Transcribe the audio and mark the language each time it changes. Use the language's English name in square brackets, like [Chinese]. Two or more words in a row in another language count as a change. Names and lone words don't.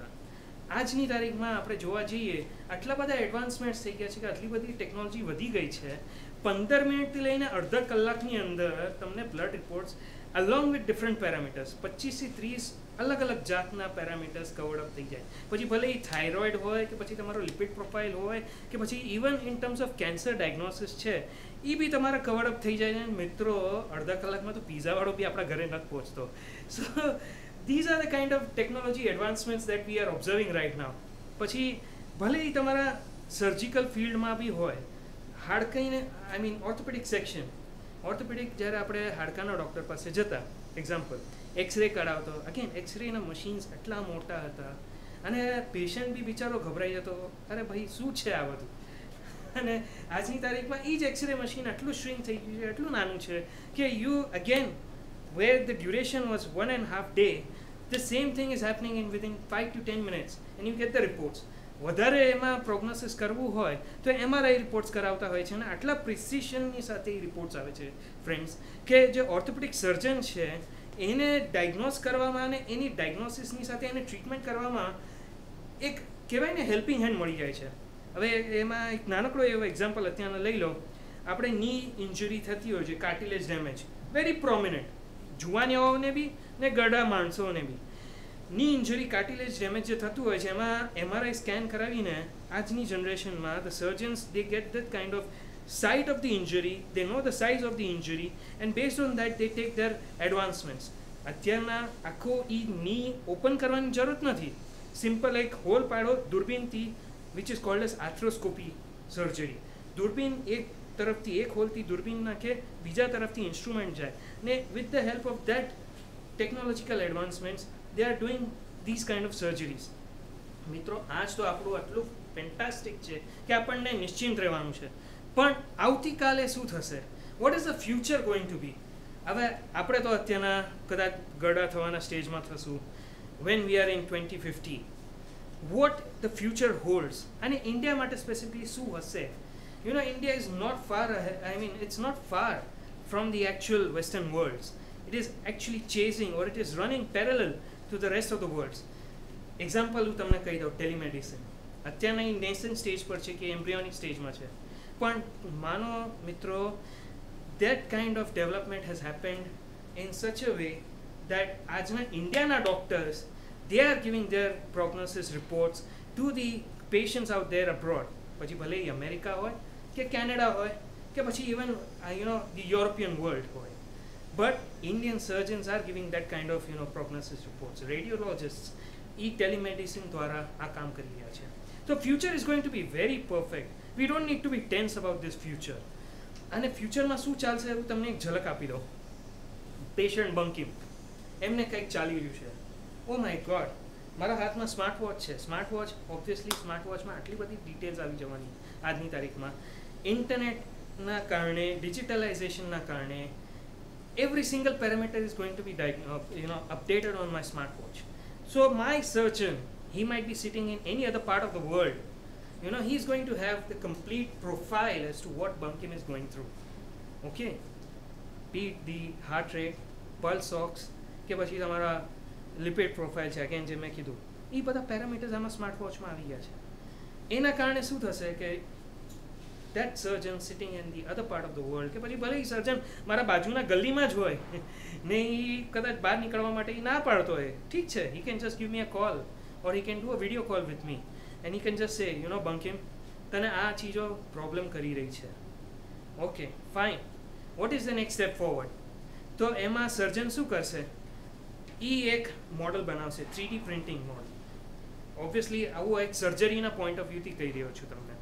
[Gujarati] આજની તારીખમાં આપણે જોવા જઈએ, આટલા બધા એડવાન્સમેન્ટ્સ થઈ ગયા છે કે આટલી બધી ટેકનોલોજી વધી ગઈ છે, 15 મિનિટથી લઈને અડધા કલાકની અંદર તમને બ્લડ રિપોર્ટ્સ [English] along with different parameters, [Gujarati] 25 થી 30 અલગ અલગ જાતના પેરામીટર્સ [English] covered up [Gujarati] થઈ જાય. પછી ભલે એ થાઇરોઇડ હોય કે પછી તમારો [English] lipid profile [Gujarati] હોય કે પછી [English] even in terms of cancer diagnosis [Gujarati] છે, એ બી તમારા [English] covered up [Gujarati] થઈ જાય. મિત્રો, અડધા કલાકમાં તો પિઝાવાળો બી આપણા ઘરે નથી પહોંચતો. [English] સો these are the kind of technology advancements that we are observing right now. [Gujarati] પછી ભલે એ તમારા સર્જિકલ ફિલ્ડમાં બી હોય, હાડકાઈને [English] orthopedic section, [Gujarati] ઓર્થોપેડિક જ્યારે આપણે હાડકાના ડૉક્ટર પાસે જતા, [English] example X-ray [Gujarati] કઢાવતો, અગેન એક્સરેના મશીન્સ એટલા મોટા હતા અને પેશન્ટ બી બિચારો ગભરાઈ જતો, અરે ભાઈ શું છે આ બધું? અને આજની તારીખમાં એ જ એક્સરે મશીન આટલું શ્રિંક થઈ ગયું છે, એટલું નાનું છે કે [English] you again where the duration was 1.5 day, the same thing is happening in within 5 to 10 minutes and you get the reports. [Gujarati] વધારે એમાં પ્રોગ્નોસિસ કરવું હોય તો MRI રિપોર્ટ્સ કરાવતા હોય છે અને આટલા પ્રિસિશનની સાથે એ રિપોર્ટ્સ આવે છે ફ્રેન્ડ્સ, કે જે [English] orthopedic surgeon [Gujarati] છે એને ડાયગ્નોસ કરવામાં અને એની ડાયગ્નોસિસની સાથે એને ટ્રીટમેન્ટ કરવામાં એક કહેવાય ને [English] helping hand [Gujarati] મળી જાય છે. હવે એમાં એક નાનકડો એવો એક્ઝામ્પલ અત્યારના લઈ લો. આપણે [English] knee injury [Gujarati] થતી હોય છે, [English] cartilage damage, very prominent, [Gujarati] જુવાનિયાઓને બી ને ગરડા માણસોને બી. [English] knee injury, cartilage damage [Gujarati] જે થતું હોય છે, એમાં MRI સ્કેન કરાવીને આજની જનરેશનમાં [English] the surgeons they get that kind of sight of the injury, they know the size of the injury and based on that they take their advancements. [Gujarati] અત્યારના આખો ઈ ની ઓપન કરવાની જરૂર નથી, સિમ્પલ એક હોલ પાડો દૂરબીનથી, [English] which is called as arthroscopy surgery. [Gujarati] દૂરબીન એક તરફથી, એક હોલથી દૂરબીન નાખે, બીજા તરફથી ઇન્સ્ટ્રુમેન્ટ જાય ને [English] with the help of that technological advancements they are doing these kind of surgeries. [Gujarati] મિત્રો આજ તો આપણું આટલું ફેન્ટાસ્ટિક છે કે આપણને નિશ્ચિંત રહેવાનું છે, પણ આવતીકાલે શું થશે? [English] What is the future going to be? [Gujarati] હવે આપણે તો અત્યારના કદાચ ગડા થવાના સ્ટેજમાં થશું. [English] When we are in 2050, what the future holds, [Gujarati] અને ઇન્ડિયા માટે સ્પેસિફિકલી શું હશે? [English] You know, India is not far, I mean it's not far from the actual Western worlds. It is actually chasing, or it is running parallel to the rest of the worlds. [Gujarati] Example હું તમને કહી દઉં, ટેલિમેડિસિન અત્યારના એ નેસન સ્ટેજ પર છે કે એમ્બ્રિયોનિક સ્ટેજમાં છે, પણ માનો મિત્રો, [English] that kind of development has happened in such a way that [Gujarati] આજના ઇન્ડિયાના ડોક્ટર્સ, [English] they are giving their prognosis reports to the patients out there abroad, [Gujarati] પછી ભલે એ અમેરિકા હોય કે કેનેડા હોય કે પછી [English] even the European world હોય, but Indian surgeons are giving that kind of prognosis reports. [Gujarati] Radiologists e telemedicine દ્વારા આ કામ કરી રહ્યા છે. [English] So future is going to be very perfect. We don't need to be tense about this future. [Gujarati] અને ફ્યુચરમાં શું ચાલશે એવું તમને એક ઝલક આપી દઉં. પેશન્ટ બંકિમ, એમને કંઈક ચાલી રહ્યું છે. [English] oh my god, [Gujarati] મારા હાથમાં [English] smart watch [Gujarati] છે. [English] smart watch, obviously [Gujarati] સ્માર્ટ વોચમાં આટલી બધી ડિટેલ્સ આવી જવાની આજની તારીખમાં. ઇન્ટરનેટના કારણે, ડિજિટલાઇઝેશનના કારણે [English] every single parameter is going to be updated on my smartwatch. So my surgeon, he might be sitting in any other part of the world, he's going to have the complete profile as to what Bankim is going through. Okay, be it the heart rate, pulse ox, [Gujarati] કે પછી તમારા [English] lipid profile [Gujarati] છે, અગેન જે મેં કીધું, એ બધા પેરામીટર્સ આમાં સ્માર્ટ વોચમાં આવી ગયા છે. એના કારણે શું થશે કે [English] that surgeon sitting in the other part of the world, [Gujarati] કે પછી ભલે એ સર્જન મારા બાજુના ગલીમાં જ હોય ને એ કદાચ બહાર નીકળવા માટે એ ના પાડતો હોય, ઠીક છે, [English] he can just give me a call or he can do a video call with me and he can just say, Bankim, [Gujarati] તને આ ચીજો પ્રોબ્લેમ કરી રહી છે. [English] Okay fine, what is the next step forward? [Gujarati] તો એમાં સર્જન શું કરશે? એ એક મોડલ બનાવશે, [English] 3D printing model. [Gujarati] ઓબ્વિયસલી આવું એક સર્જરીના [English] point of [Gujarati] વ્યૂથી કહી રહ્યો છું તમને.